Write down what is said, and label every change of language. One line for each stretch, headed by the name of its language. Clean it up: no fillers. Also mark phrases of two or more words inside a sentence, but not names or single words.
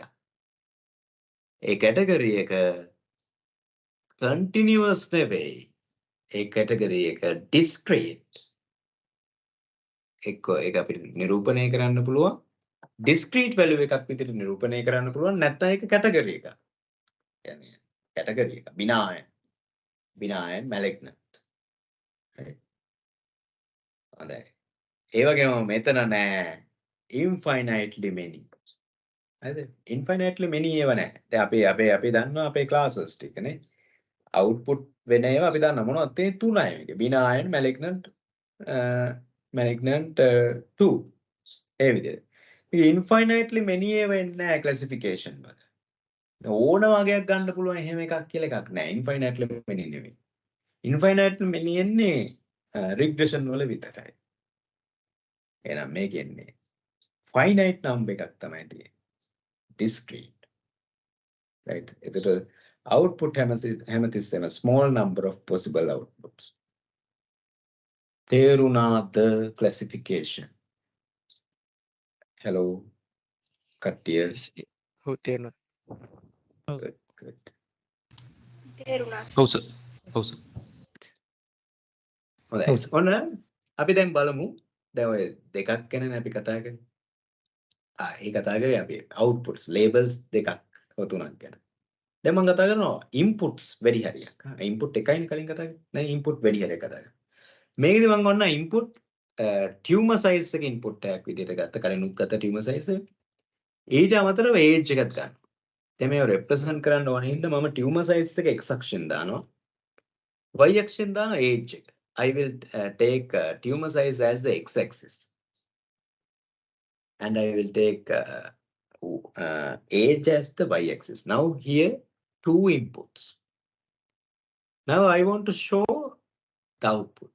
Sinhala: ඒ category එක continuous නෙවෙයි. ඒ category එක discrete. එක්ක ඒක අපිට නිරූපණය කරන්න පුළුවන්.
English: discrete value
Sinhala: එකක් විදිහට නිරූපණය කරන්න පුළුවන් නැත්නම් ඒක category එකක්. කියන්නේ category එක.
English: benign malignant.
Sinhala: හොඳයි. ඒ වගේම මෙතන නෑ
English: infinitely many.
Sinhala: හරිද?
English: infinitely many
Sinhala: ඒවා නෑ. දැන් අපි දන්නවා අපේ classes ටිකනේ. output වෙන ඒවා අපි දන්නවා මොනවද තියෙන්නේ තුනයි මේකේ.
English: benign malignant 2.
Sinhala: ඒ විදිහට. මේ
English: infinitely many
Sinhala: ඒවා එන්නේ නෑ classification වල. ඕන වගේක් ගන්න පුළුවන් එහෙම එකක් කියලා එකක් නෑ.
English: infinitely many
Sinhala: නෙවෙයි.
English: infinitely many
Sinhala: එන්නේ regression වල විතරයි. එහෙනම් මේකෙන්නේ
English: finite number
Sinhala: එකක් තමයි තියෙන්නේ.
English: discrete. Right? එතකොට output හැමතිස්සෙම small number of possible outputs.
Sinhala: තේරුණාද classification? Hello කට්ටිය. ඔව් තේරුණා.
English: Good, good.
Sinhala: තේරුණා. ඔව් සර්. ඔව් සර්. හොඳයි. ඔව් සර්. ඔන්න අපි දැන් බලමු. දැන් ඔය දෙකක් ගැනනේ අපි කතා කරන්නේ. ඒ කතා කරේ අපි
English: outputs labels
Sinhala: දෙකක් තුනක් ගැන. දැන් මම කතා කරනවා inputs වැඩි හරියක්. input එකයිනේ කලින් කතා කරේ. දැන් input වැඩි හරියක් කතා කරනවා. මේකෙදි මම ඔන්න
English: input tumor size
Sinhala: එක input එකක් විදිහට ගත්ත කලිනුත් ගත්ත
English: tumor size
Sinhala: එක. ඊට අමතරව age එකක් ගන්න. දැන් මේව represent කරන්න ඕන හින්දා මම
English: tumor size
Sinhala: එක x අක්ෂයෙන් දානවා. y අක්ෂයෙන් දානවා age එක.
English: I will take tumor size as the x-axis, and I will take age as the y-axis. Now here two inputs. Now I want to show the output.